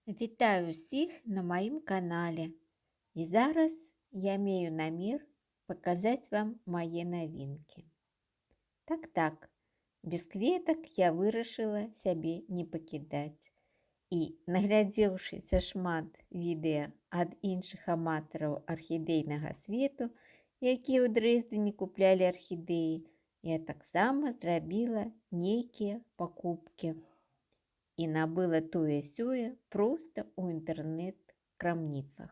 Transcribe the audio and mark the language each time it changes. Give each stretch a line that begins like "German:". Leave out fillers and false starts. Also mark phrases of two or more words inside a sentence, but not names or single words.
Ukrainian: Вітаю всіх на моїм каналі. І зараз я маю намір показати вам мої новинки. Так, без кветок я вирішила себе не покидати. І,
Belarusian: наглядзеўшыся шмат відэа ад іншых аматараў архідейнага свету, якія ў Дрэздзені куплялі архідэі, я таксама зрабіла нейкія пакупкі. І набыла тое-сёе проста ў інтэрнэт-крамніцах.